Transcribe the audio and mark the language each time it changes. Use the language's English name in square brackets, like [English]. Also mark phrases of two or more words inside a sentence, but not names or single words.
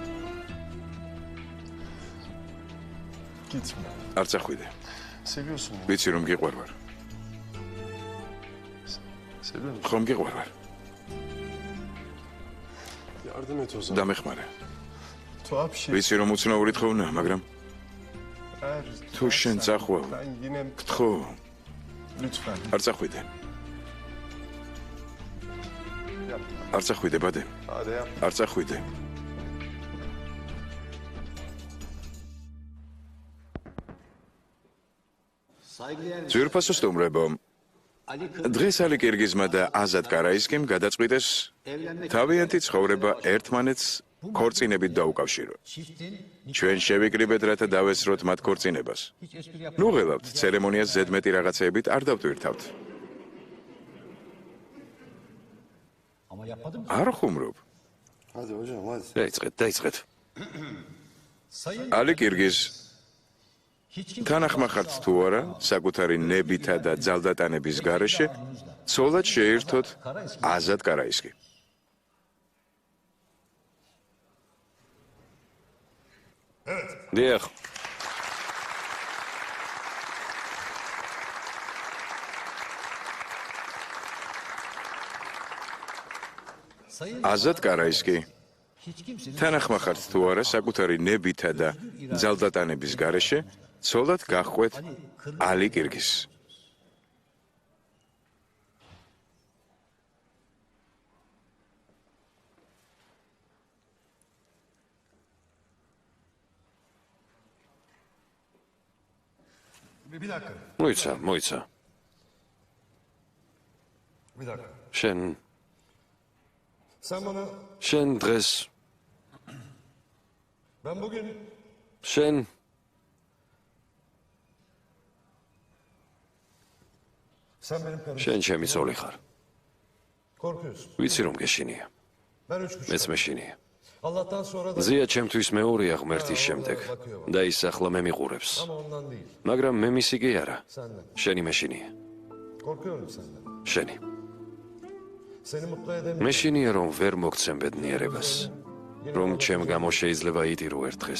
[Turkish] Gitme. [Georgian] არ წახვიდე. [Turkish] Seviyorsun beni. [Georgian] ვიცი რომ გიყვარ ვარ. [Turkish] Seviyor musun? [Georgian] ხომ გიყვარ ვარ. [Turkish] Yardım et o zaman. [Georgian] დამეხმარე. [Turkish] Tuhaf bir şey. [Georgian] ვიცი რომ უცნაური თხოვნა, მაგრამ [Turkish] Eğer [Georgian] თუ შენ წახვალ, [Turkish] ben yine [Georgian] გთხოვ, [Turkish] lütfen. [Georgian] არ წახვიდე. [Turkish] Yapma. [Georgian] არ წახვიდე ბადე, [Turkish] Hadi yapma. [Georgian] არ წახვიდე. ძვირფასო სტუმრებო, დღეს ალი კირგიზმა და აზად კარაისკიმ გადაწყვიტეს თავიანთი ცხოვრება ერთმანეთს ქორწინებით დაუკავშიროთ. ჩვენ შევიკრიბეთ, რათა დავესროთ მათ ქორწინებას. ნუ ღელავთ, ცერემონიას ზედმეტი რაღაცეებით არ დავტვირთავთ. არ ხუმრობ. [Turkish] Hadi hocam hadi. [Georgian] დაიწყეთ. ალი კირგიზ თანახმახართ თუ არა, საკუთარი ნებითა და ძალდატანების გარეშე ცოლად შეერთოთ აზად კარაისკი. დიახ. აზად კარაისკი თანახმახართ თუ არა, საკუთარი ნებითა და ძალდატანების გარეშე ცოლად გაჰყვეთ ალი კირგიზს. [Turkish] Bir dakika. [Georgian] მოიცა. [Turkish] Bir dakika. [Georgian] შენ [Turkish] Sen bana [Georgian] დღეს [Turkish] ben bugün [Georgian] შენ [Turkish] sen benim karım. [Georgian] შენ ჩემი ცოლი ხარ. [Turkish] Korkuyorsun. [Georgian] ვიცი რომ გეშინია. [Turkish] Ben 3,5. [Georgian] მეც მეშინია. [Turkish] Allah'tan sonra da [Georgian] ზია ჩემთვის მეორეა ღმერთის შემდეგ და ის ახლა მე მიყურებს. [Turkish] ama ondan değil. [Georgian] მაგრამ მე მისი კი არა. [Turkish] Senden. [Georgian] შენი მეშინია. [Turkish] Korkuyorum senden. [Georgian] შენი. [Turkish] Seni mutlu edemiyorum. [Georgian] მეშინია რომ ვერ მოგცემ ბედნიერებას. რომ ჩემ გამო შეიძლება იტირო ერთ დღეს.